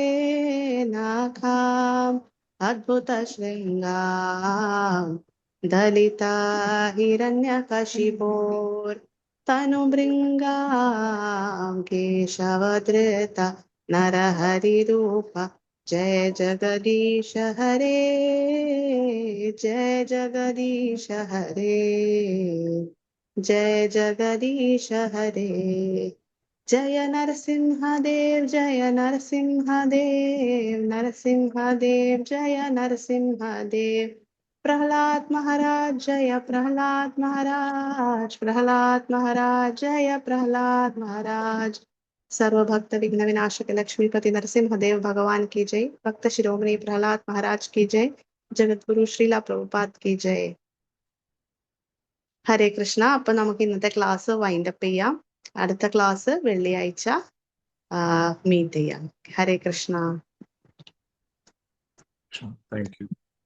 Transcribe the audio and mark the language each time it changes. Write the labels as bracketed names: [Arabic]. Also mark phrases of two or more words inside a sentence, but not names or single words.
[Sanskrit] നാഖാം അദ്ഭുത ശൃംഗാം ദലിത ഹിരണ്യകശിപോർ തനുഭൃംഗാം കേശവധൃത നരഹരിരൂപ जय जगदीश हरे, जय जगदीश हरे, जय जगदीश हरे. जय नरसिंहदेव, जय नरसिंहदेव, नरसिंहदेव जय नरसिंहदेव. प्रहलाद महाराज जय प्रहलाद महाराज, प्रहलाद महाराज जय प्रहलाद महाराज. [Hindi] सर्वभक्त विघ्न विनाशक लक्ष्मीपति नरसिंहदेव भगवान की जय. भक्त शिरोमणि प्रहलाद महाराज की जय. ജഗദ്ഗുരു ശ്രീല പ്രഭുപാദ് की जय. [Malayalam] ഹരേ കൃഷ്ണ. അപ്പൊ നമുക്ക് ഇന്നത്തെ ക്ലാസ് വൈൻഡപ്പ് ചെയ്യാം. അടുത്ത ക്ലാസ് വെള്ളിയാഴ്ച മീറ്റ് ചെയ്യാം. ഹരേ കൃഷ്ണ. താങ്ക് യു.